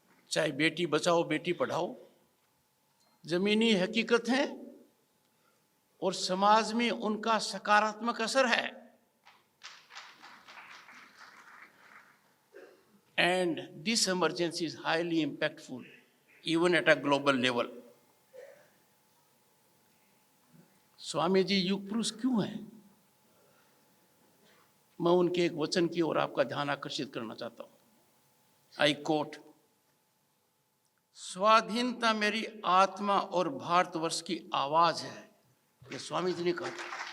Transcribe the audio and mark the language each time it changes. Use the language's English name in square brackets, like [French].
[Hindi] चाहे बेटी बचाओ बेटी पढ़ाओ, जमीनी हकीकत है और समाज में उनका सकारात्मक असर है। [English] And this emergency is highly impactful even at a global level. [Hindi] Swami ji युग पुरुष क्यों हैं? मैं उनके एक वचन की ओर आपका ध्यान आकर्षित करना चाहता हूं। [English] I quote, [Hindi] स्वाधीनता मेरी आत्मा और भारतवर्ष की आवाज है, ये स्वामी जी ने कहा था।